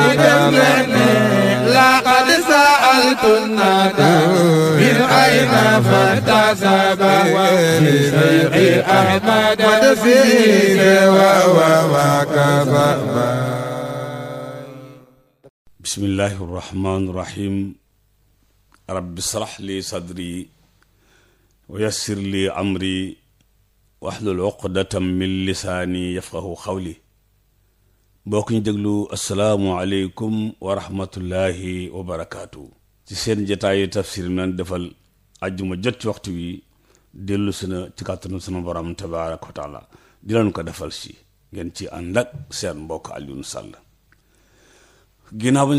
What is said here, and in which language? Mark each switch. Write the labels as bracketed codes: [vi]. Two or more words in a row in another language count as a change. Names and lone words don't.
[ar] لقد سألت الندى من أين فارتسب لشيخ أحمد مدسيس وهو بسم الله الرحمن الرحيم رب اشرح لي صدري ويسر لي أمري واحلل عقدة من لساني يفقه قولي [wo] bokk ñu déglu [ar] السلام عليكم ورحمة الله وبركاته [wo] ci seen jataayu tafsir nan defal ajjuma jot ci waxtu wi dellu si na ci kàttanu sunu borom [ar] تبارك وتعالى [wo] di leen ko defal si ngeen ci ànd ak seen mbokk Alioune Sall ginnaaw ba